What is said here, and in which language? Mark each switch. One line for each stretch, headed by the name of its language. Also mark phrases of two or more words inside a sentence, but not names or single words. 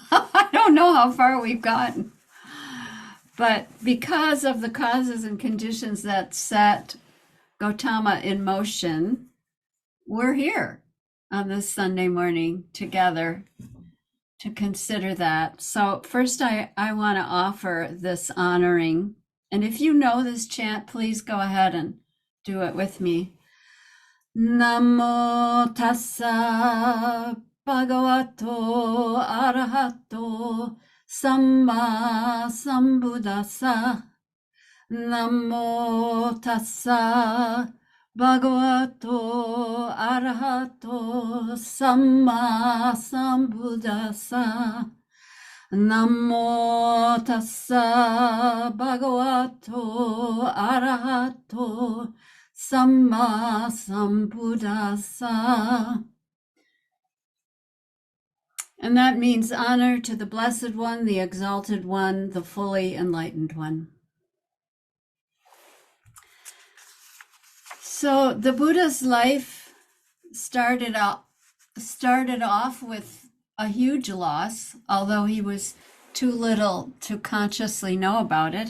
English: I don't know how far we've gotten. But because of the causes and conditions that set Gautama in motion, we're here on this Sunday morning together to consider that. So first I want to offer this honoring. And if you know this chant, please go ahead and do it with me.
Pali: Namo tassa bhagavato arahato samma sambuddhassa. Namo tassa bhagavato arahato samma sambuddhassa. Namo tassa bhagavato arahato samma sambuddhassa.
English: And that means honor to the Blessed One, the Exalted One, the fully enlightened one. So the Buddha's life started off with a huge loss, although he was too little to consciously know about it.